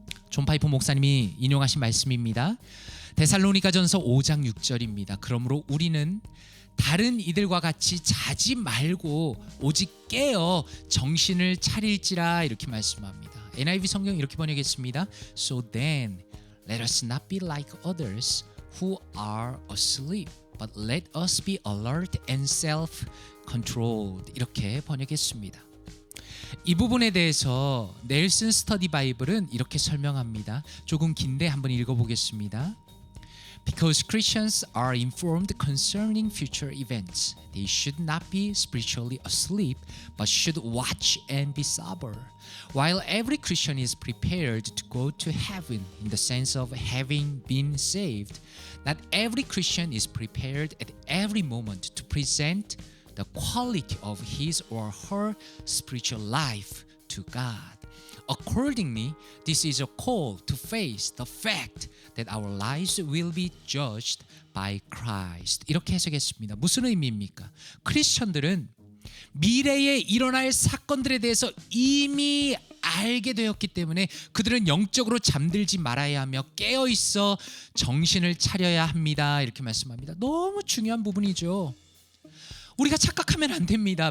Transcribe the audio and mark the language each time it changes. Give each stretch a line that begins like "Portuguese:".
Korean: 존 파이퍼 목사님이 인용하신 말씀입니다. 데살로니가전서 5장 6절입니다. 그러므로 우리는 다른 이들과 같이 자지 말고 오직 깨어 정신을 차릴지라, 이렇게 말씀합니다. NIV 성경 이렇게 번역했습니다.
English: So then let us not be like others who are asleep, but let us be alert and self-controlled,
Korean: 이렇게 번역했습니다. 이 부분에 대해서 넬슨 스터디 바이블은 이렇게 설명합니다. 조금 긴데 한번 읽어보겠습니다.
English: Because Christians are informed concerning future events, they should not be spiritually asleep, but should watch and be sober. While every Christian is prepared to go to heaven in the sense of having been saved, not every Christian is prepared at every moment to present the quality of his or her spiritual life to God. Accordingly, this is a call to face the fact that our lives will be judged by Christ.
Korean: 이렇게 해석했습니다. 무슨 의미입니까? 크리스천들은 미래에 일어날 사건들에 대해서 이미 알게 되었기 때문에 그들은 영적으로 잠들지 말아야 하며 깨어 있어 정신을 차려야 합니다. 이렇게 말씀합니다. 너무 중요한 부분이죠. 우리가 착각하면 안 됩니다.